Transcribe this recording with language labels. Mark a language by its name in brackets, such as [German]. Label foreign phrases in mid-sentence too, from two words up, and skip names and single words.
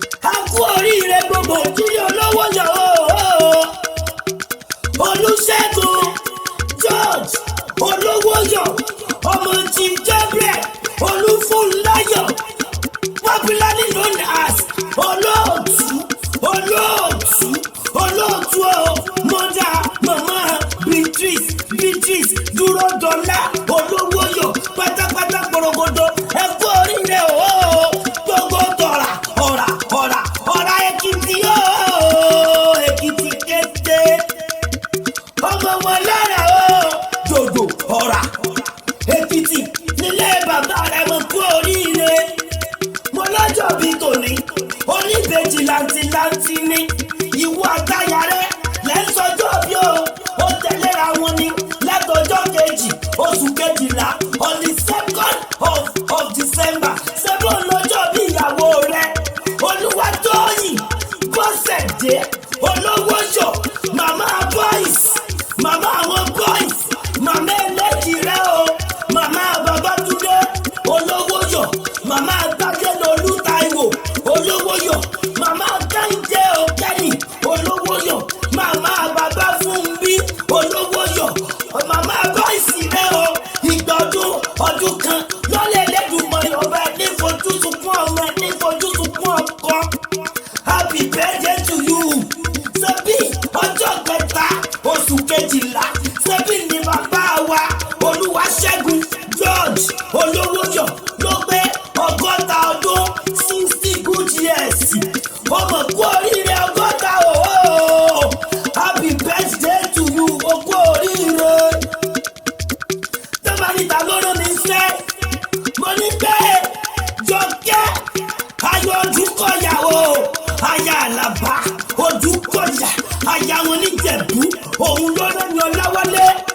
[Yoruba] A kú oríire gbogbo tí olówó yọ o. Olúṣẹ́gun George Olówóyọ̀, ọmọ ti Gabriel Olúfúnláyọ̀, popularly known as Olóòtú, Olóòtú, Olóòtú o, mọ́dà, màmá, Beatrice, Beatrice, Dúródọlá, Olówóyọ̀, pátápátá porogodo. Ẹ kú oríire o, gbogbo tọ̀rà, ọ̀rà, ọ̀rà, ọ̀rà Èkìtì o, Èkìtì kété. Ọmọ wọn lára o, dòdò, ọ̀rà, Èkìtì, nílé bàbá rẹ̀ mo kú oríire. Mo lọ́jọ́ bí tòní, oníbejì làǹtìlanti ni. Ìwọ àtayà rẹ lẹ́ ń sọjọ́ bí o, ó tẹ̀léra wọn ni. Látọjọ́ kejì, oṣù kejìlá, [English] on the second of, of December. [Yoruba] Ṣé bó lọ́jọ́ bí ìyàwó rẹ? Olúwatóyìn Bọ́sẹ̀dé Olówóyọ̀, màmá boys, màmá àwọn boys, màmá eléjì rẹ o, màmá Babátúndé Olówóyọ̀, màmá Tádélolú Táíwò Olówóyọ̀, màmá Kẹ́hìndé o, Kẹ́hìn Olówóyọ̀, màmá Bàbá Fúnbí Olówóyọ̀, màmá boys rẹ o, ìgbà ọdún, ọdún kan lọ́lẹ̀ Elédùmarè ọba, ní fojú sunkún ọmọ, ní fojú sunkún ọkọ. [English] Happy birthday to you. [Yoruba] Ṣebí ọjọ́ kẹta oṣù kejìlá, ṣebí ni bàbá wa Olúwaṣẹ́gun George Olówóyọ̀ ló pé ọgọ́ta ọdún, [English] sixty good years. [Yoruba] Ọmọ kú oríire ọgọ́ta o. [English] Happy birthday to you, [Yoruba] o kú oríire. Tó bá ní ta ló rán mi iṣẹ́, mo ní pé Jọkẹ́ Ayọ̀ Odúkọ̀yà o, aya Àlàbá Odúkọ̀yà, aya wọn níjẹ̀bú, òun ló rán mi Ọláwálé.